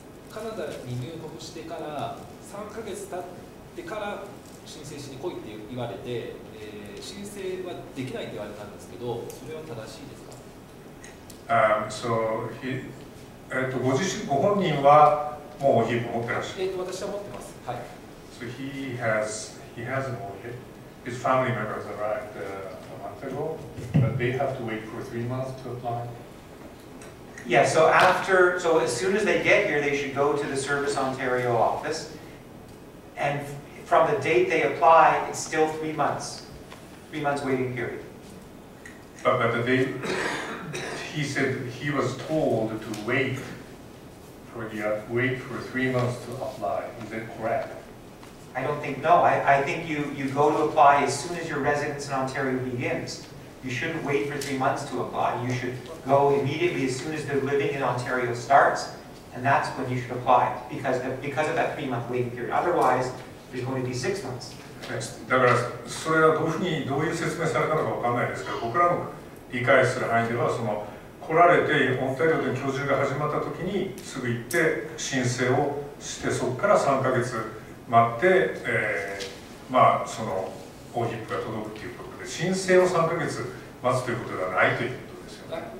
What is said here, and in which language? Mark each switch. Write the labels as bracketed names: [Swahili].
[Japanese] カナダに入国してから3ヶ月経ってから申請しに来いって言われて、申請はできないって言われたんですけど、それは正しいですか？ご本人はもう OHIP 持ってらっしゃる。私は持ってます。はい。 [English] So he has an OHIP. His family members arrived a month ago, but they have to wait for 3 months to apply. Yeah, so as soon as they get here, they should go to the Service Ontario office, and from the date they apply, it's still 3 months. 3 months waiting period. But he said he was told to wait for 3 months to apply. Is that correct? I don't think, no. I think you go to apply as soon as your residence in Ontario begins. You shouldn't wait for 3 months to apply. You should go immediately as soon as the living in Ontario starts, and that's when you should apply because of that 3-month waiting period. Otherwise, there's going to be 6 months. [Japanese] だからそれはどういう説明されたのかわかんないですけど、僕らの理解する範囲では来られてオンタリオで居住が始まった時にすぐ行って申請をしてそこから3ヶ月待って、OHIP が届くということで申請を3ヶ月待つということではないということですよね。